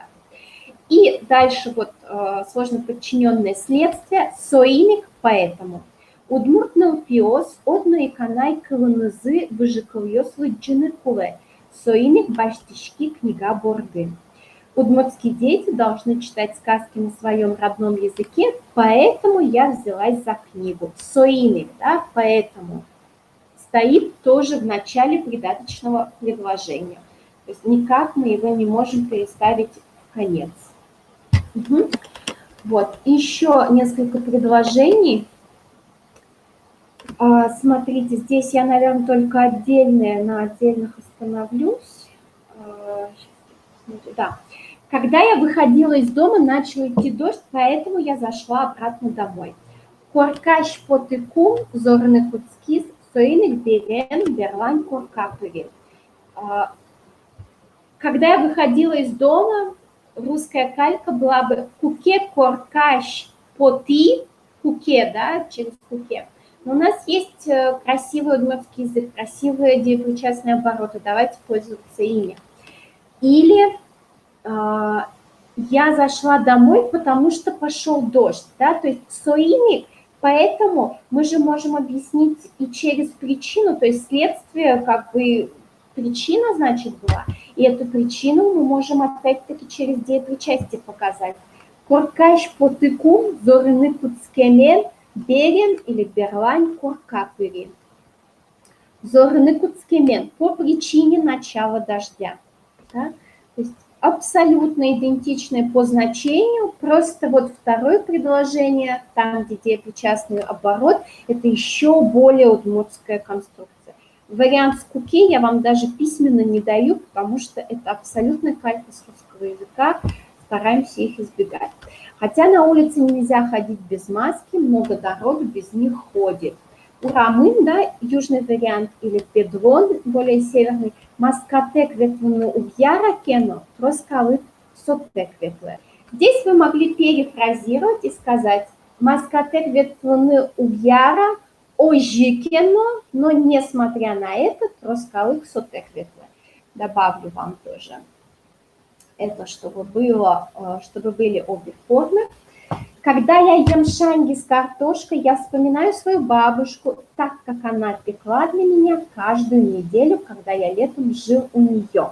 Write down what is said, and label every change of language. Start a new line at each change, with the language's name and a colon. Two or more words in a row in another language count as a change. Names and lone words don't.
Russian: И дальше вот сложно подчиненное следствие, соиник, поэтому.
Udmurt: Удмуртнал пиос, одно и канай кылынызы выжикыльёс выджины куле, соиник баштишки книга борды.
Russian: Удмуртские дети должны читать сказки на своем родном языке, поэтому я взялась за книгу. Соиник, да, поэтому стоит тоже в начале придаточного предложения. То есть никак мы его не можем переставить в конец. Вот, еще несколько предложений. Смотрите, здесь я, наверное, только отдельные, на отдельных остановлюсь. Да. Когда я выходила из дома, начал идти дождь, поэтому я зашла обратно домой.
Udmurt: Коркаш потыкум, зорный куцкис, соиник берен, берлань коркапыри.
Russian: Когда я выходила из дома, русская калька была бы
Udmurt: куке коркаш поты, куке,
Russian: да, через куке. Но у нас есть красивый удмуртский язык, красивые деепричастные обороты. Давайте пользоваться ими. Или я зашла домой, потому что пошел дождь, да, то есть соимик, поэтому мы же можем объяснить и через причину, то есть следствие, как бы причина, значит, была, и эту причину мы можем опять-таки через деепричастие показать.
Udmurt: Коркаш потыкум, зорыны куцкемен, берем или берлань коркапыри. Зорыны куцкемен
Russian: по причине начала дождя. Да? То есть абсолютно идентичные по значению, просто вот второе предложение, там, где деепричастный оборот, это еще более удмуртская конструкция. Вариант с куки я вам даже письменно не даю, потому что это абсолютно калька с русского языка, стараемся их избегать. Хотя на улице нельзя ходить без маски, много дорог без них ходит.
Udmurt: У рамын,
Russian: да, южный вариант, или педрон, более северный,
Udmurt: маскатек ветвуну увьяра кено, троскалы сотек ветве.
Russian: Здесь вы могли перефразировать и сказать
Udmurt: маскатек ветвуну увьяра ожи кено,
Russian: но несмотря на это,
Udmurt: троскалы сотек ветве.
Russian: Добавлю вам тоже это, чтобы были обе формы. Когда я ем шанги с картошкой, я вспоминаю свою бабушку, так как она пекла для меня каждую неделю, когда я летом жил у нее.